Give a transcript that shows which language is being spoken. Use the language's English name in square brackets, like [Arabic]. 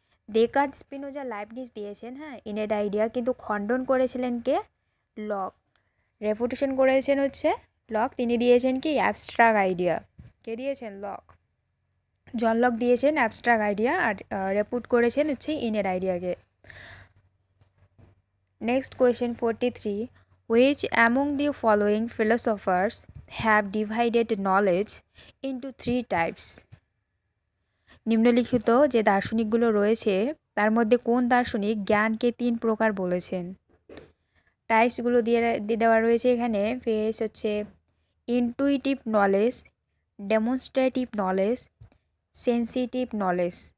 [Bangla] Descartes, Spinoza, Leibniz দিয়েছেন innate idea, কিন্তু খণ্ডন করেছিলেন কে? লক। রেফুটেশন করেছেন হচ্ছে লক, তিনি দিয়েছেন কি অ্যাবস্ট্রাক্ট আইডিয়া। কে দিয়েছেন? লক। জন লক দিয়েছেন অ্যাবস্ট্রাক্ট আইডিয়া, আর রেপুট করেছেন হচ্ছে innate আইডিয়াকে। [English] Next question 43, which among the following philosophers have divided knowledge into 3 types? [Bangla] নিম্নলিখিত যে দার্শনিকগুলো রয়েছে তার মধ্যে কোন দার্শনিক জ্ঞানকে 3 প্রকার বলেছেন? টাইপসগুলো দিয়ে দেওয়া রয়েছে এখানে। ফেস হচ্ছে intuitive knowledge, demonstrative knowledge, sensitive knowledge.